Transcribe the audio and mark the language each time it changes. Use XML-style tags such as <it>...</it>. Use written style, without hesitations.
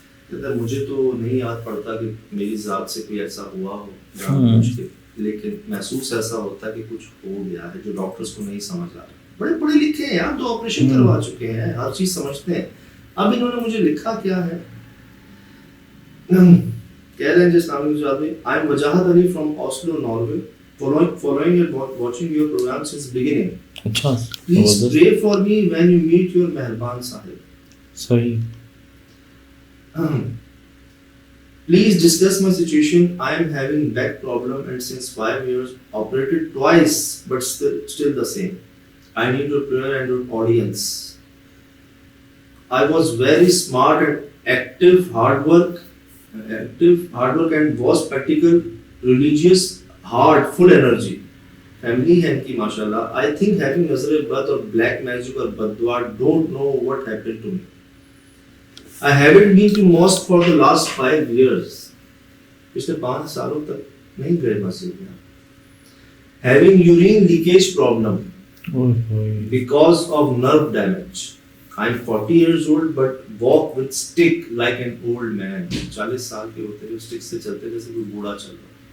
<ur>کہتا ہے مجھے تو نہیں یاد پڑتا کہ میری ذات سے کوئی ایسا ہوا ہو جان بوجھ کے, لیکن محسوس ایسا ہوتا ہے کہ کچھ ہو گیا ہے جو ڈاکٹرز کو نہیں سمجھ آ رہا. بڑے پڑھے لکھے ہیں یار, 2 آپریشن کروا چکے ہیں, ہر چیز سمجھتے ہیں. اب انہوں نے مجھے لکھا کیا ہے, کہہ رہے ہیں جس نام کی جواب میں,</ur> <en>I am Wajahat Ali from Oslo Norway, following and watching your program since beginning.</en> <ur>اچھا,</ur> <en>Please pray for me when you meet your</en> <ur>مہربان صاحب. صحیح.</ur> <en>Please discuss my situation. I am having back problem and since 5 years operated twice but still the same. I need your prayer and your audience. I was very smart and active, hard work and was practical, religious, hard, full energy.</en> <ur>Family ہے ان کی ماشاءاللہ.</ur> <en>I think having</en> <ur>نظر بد اور</ur> <en>black magic</en> <ur>اور بددعا,</ur> <en>don't know what happened to me. I haven't been to mosque for the last 5 years.</en> <ur>پچھلے 5 سالوں تک نہیں گئے مسجد میں.</ur> <en>Having urine leakage problem because of nerve damage. I'm 40 years old but walk with stick like an old man.</en> <ur>40 سال کے ہوتے ہوئے stick سے چلتے جیسے کوئی بوڑھا چل رہا.</ur>